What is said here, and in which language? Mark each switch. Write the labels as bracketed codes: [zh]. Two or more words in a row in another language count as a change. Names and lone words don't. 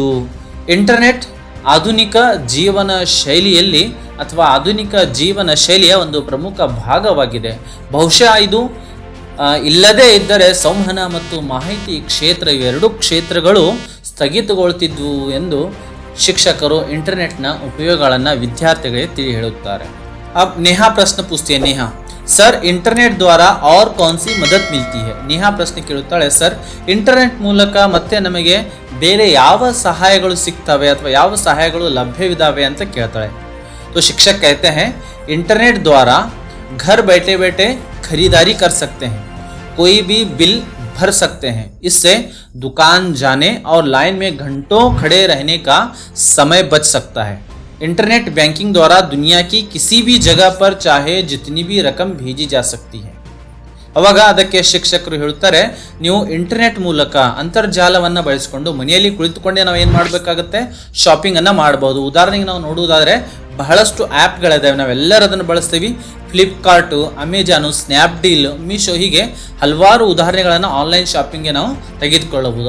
[kn] ಇಂಟರ್ನೆಟ್ ಆಧುನಿಕ ಜೀವನ ಶೈಲಿಯಲ್ಲಿ ಅಥವಾ ಆಧುನಿಕ ಜೀವನ ಶೈಲಿಯ ಒಂದು ಪ್ರಮುಖ ಭಾಗವಾಗಿದೆ. ಬಹುಶಃ ಇದು ಇಲ್ಲದೇ ಇದ್ದರೆ ಸಂವಹನ ಮತ್ತು ಮಾಹಿತಿ ಕ್ಷೇತ್ರ, ಇವೆರಡೂ ಕ್ಷೇತ್ರಗಳು ಸ್ಥಗಿತಗೊಳ್ತಿದ್ವು ಎಂದು ಶಿಕ್ಷಕರು ಇಂಟರ್ನೆಟ್ನ ಉಪಯೋಗಗಳನ್ನು ವಿದ್ಯಾರ್ಥಿಗಳಿಗೆ ತಿಳಿ ಹೇಳುತ್ತಾರೆ. [hi] अब नेहा प्रश्न पूछती है. नेहा, सर इंटरनेट द्वारा और कौन सी मदद मिलती है? [kn] नेहा प्रश्न ಕೇಳುತ್ತಾಳೆ, ಸರ್ ಇಂಟರ್ನೆಟ್ ಮೂಲಕ ಮತ್ತೆ ನಮಗೆ ಬೇರೆ ಯಾವ ಸಹಾಯಗಳು ಸಿಗ್ತವೆ ಅಥವಾ ಯಾವ ಸಹಾಯಗಳು ಲಭ್ಯವಿದ್ದಾವೆ ಅಂತ ಕೇಳ್ತಾಳೆ. [hi] तो शिक्षक कहते हैं, इंटरनेट द्वारा घर बैठे बैठे खरीदारी कर सकते हैं, कोई भी बिल भर सकते हैं, इससे दुकान जाने और लाइन में घंटों खड़े रहने का समय बच सकता है. [en] internet banking [hi] द्वारा दुनिया की किसी भी जगह पर चाहे जितनी भी रकम भेजी जा सकती है. [kn] ಅವಾಗ ಅದಕ್ಕೆ ಶಿಕ್ಷಕರು ಹೇಳ್ತಾರೆ, ನೀವು ಇಂಟರ್ನೆಟ್ ಮೂಲಕ ಅಂತರ್ಜಾಲವನ್ನು ಬಳಸಿಕೊಂಡು ಮನೆಯಲ್ಲಿ ಕುಳಿತುಕೊಂಡೇ ನಾವು ಏನು ಮಾಡಬೇಕಾಗುತ್ತೆ, ಶಾಪಿಂಗನ್ನು ಮಾಡಬಹುದು. ಉದಾಹರಣೆಗೆ ನಾವು ನೋಡುವುದಾದರೆ ಬಹಳಷ್ಟು ಆ್ಯಪ್ಗಳಿದ್ದಾವೆ, ನಾವೆಲ್ಲರೂ ಅದನ್ನು ಬಳಸ್ತೀವಿ. ಫ್ಲಿಪ್ಕಾರ್ಟು, ಅಮೆಜಾನು, ಸ್ನ್ಯಾಪ್ಡೀಲ್, ಮೀಶೋ, ಹೀಗೆ ಹಲವಾರು ಉದಾಹರಣೆಗಳನ್ನು [en] online shopping [kn] ನಾವು ತೆಗೆದುಕೊಳ್ಳಬಹುದು.